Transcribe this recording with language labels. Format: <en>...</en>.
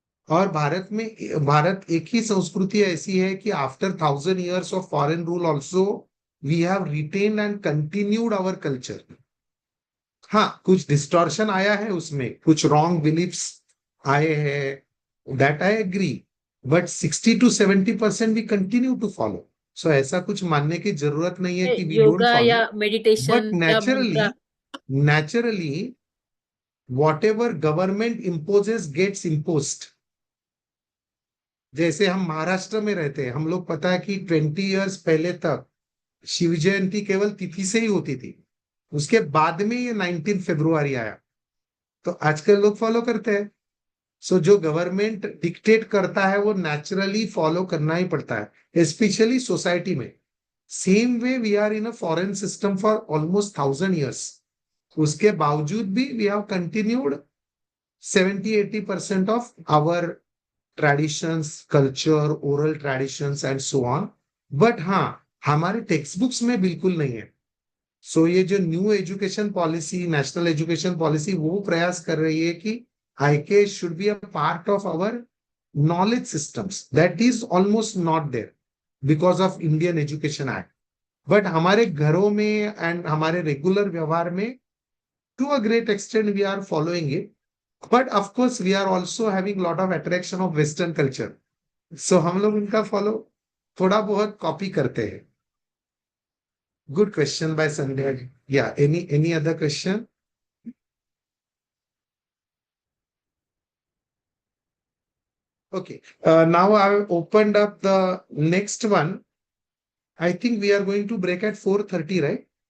<hi>और भारत एक ही संस्कृति ऐसी है कि</hi> <en>After 1000 years of foreign rule also we have retain and continued our culture.</en> <hi>हाँ, कुछ डिस्टॉर्शन आया है उसमें, कुछ रॉन्ग बिलीफ्स आए हैं,</hi> <en>That I agree, but 60 to 70% we continue to follow.</en> <hi>सो ऐसा कुछ मानने की जरूरत नहीं है कि</hi> <en>We don't yoga follow.</en> <hi>या</hi> <en>But meditation या mantra. naturally whatever government imposes gets imposed.</en> <hi>जैसे हम महाराष्ट्र में रहते हैं, हम लोग पता है कि 20 years पहले तक शिव जयंती केवल तिथि से ही होती थी. उसके बाद में ये 19 फरवरी आया, तो आजकल लोग फॉलो करते हैं. सो जो गवर्नमेंट डिक्टेट करता है वो नेचुरली फॉलो करना ही पड़ता है, स्पेशली सोसाइटी में.</hi> <en>Same way we are in a foreign system for almost 1000 years.</en> <hi>उसके बावजूद भी</hi> <en>We have continued 70-80% of our traditions, culture, oral traditions and so on.</en> <hi>But हाँ, हमारे टेक्स्ट बुक्स में बिल्कुल नहीं है. सो ये जो new education policy, national education policy, वो प्रयास कर रही है कि</hi> <en>IK should be a part of our knowledge systems. That is almost not there because of Indian Education Act. But</en> <hi>हमारे घरों में</hi> <en>and</en> <hi>हमारे रेगुलर व्यवहार में</hi> <en>to a great extent we are following it. But of course we are also having lot of attraction of Western culture.</en> <hi>So हम लोग उनका follow थोड़ा बहुत copy करते हैं.</hi> <en>Good question by Sandhya. Yeah, any other question? Okay, now I've opened up the next one. I think we are going to break at 4:30, right?</en>